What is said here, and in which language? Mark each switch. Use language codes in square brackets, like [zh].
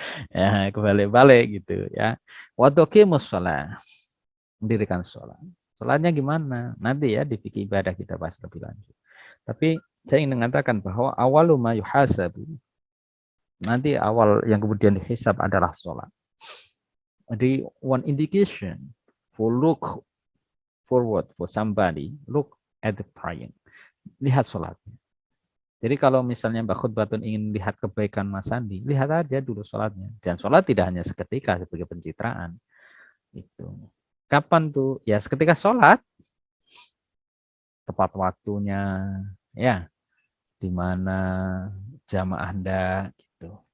[id] Ya, kebalik-balik gitu ya. Waktu [ar] qimus shalah, [id] mendirikan sholat. Sholatnya gimana? Nanti ya di fikih ibadah kita bahas lebih lanjut. Tapi saya ingin mengatakan bahwa [ar] awalu ma yuhasabu, [id] nanti awal yang kemudian dihisab adalah sholat. [en] Jadi one indication for look forward for somebody, look at the praying. [id] lihat sholatnya. Jadi kalau misalnya Mbak Khutbatun ingin lihat kebaikan Mas Sandi, lihat aja dulu sholatnya. Dan sholat tidak hanya seketika sebagai pencitraan. Itu. Kapan tuh? Ya seketika sholat, tepat waktunya, ya, di mana jamaah Anda, gitu.